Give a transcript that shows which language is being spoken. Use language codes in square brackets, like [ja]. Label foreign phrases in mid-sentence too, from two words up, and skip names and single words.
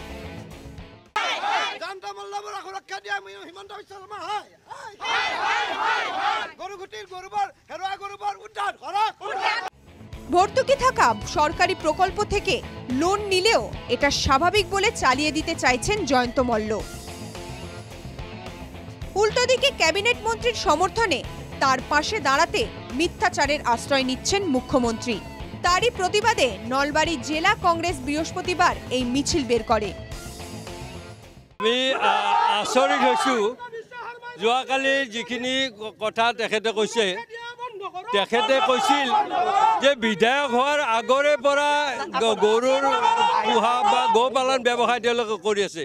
[bn] ভর্তুকি থাকা সরকারি প্রকল্প থেকে লোন নিলেও এটা স্বাভাবিক বলে চালিয়ে দিতে চাইছেন জয়ন্ত মল্ল। উল্টো দিকে ক্যাবিনেট মন্ত্রীর সমর্থনে তার পাশে দাঁড়াতে মিথ্যাচারের আশ্রয় নিচ্ছেন মুখ্যমন্ত্রী। তারই প্রতিবাদে নলবাড়ী জেলা কংগ্রেস বৃহস্পতিবার এই মিছিল বের করে। [as] আমি আচৰিত হৈছোঁ, যোৱাকালি যিখিনি কথা তেখেতে কৈছে, তেখেতে কৈছিল যে বিধায়ক হোৱাৰ আগৰে পৰা গৰুৰ পোহা বা গো পালন ব্যৱসায় তেওঁলোকে কৰি আছে।